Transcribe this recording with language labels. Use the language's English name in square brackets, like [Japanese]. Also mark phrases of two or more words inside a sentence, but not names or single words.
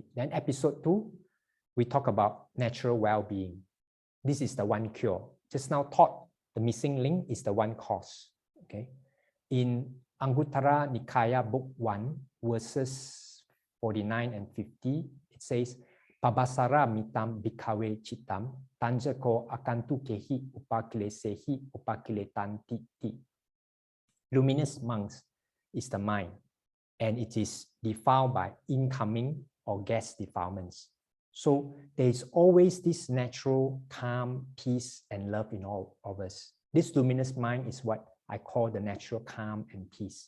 [English] Then episode 2, we talk about natural well-being. This is the one cure. Just now taught the missing link is the one cause. Okay. In Anguttara Nikaya Book 1, verses 49 and 50, it says, [Pali] Pabasara mitam bhikkhave chitam, tanjako akantu kehi upakilesehi upakiletanti ti. [English] Luminous monks is the mind, and it is defiled by incoming or guest defilements. So there is always this natural calm, peace, and love in all of us. This luminous mind is what I call the natural calm and peace.